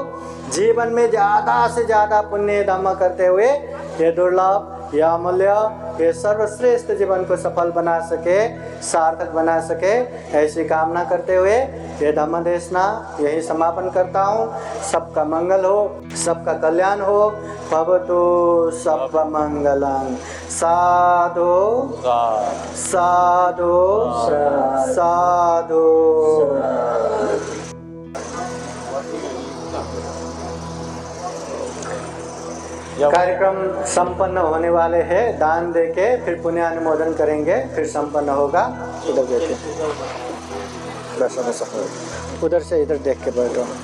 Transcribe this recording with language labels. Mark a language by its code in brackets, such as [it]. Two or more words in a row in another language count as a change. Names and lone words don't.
[hi] जीवन में ज़्यादा से ज़्यादा पुण्य धम्म करते हुए ये दुर्लभ, ये अमूल्य, ये सर्वश्रेष्ठ जीवन को सफल बना सके, सार्थक बना सके, ऐसी कामना करते हुए ये धम्म देशना यही समापन करता हूँ। सबका मंगल हो, सबका कल्याण हो। [pi] भवतु सर्वमंगलं। साधु साधु साधु। [hi] कार्यक्रम संपन्न होने वाले हैं। दान देके फिर पुण्य अनुमोदन करेंगे, फिर संपन्न होगा। उधर देखे, बस उधर से इधर देख के बैठो।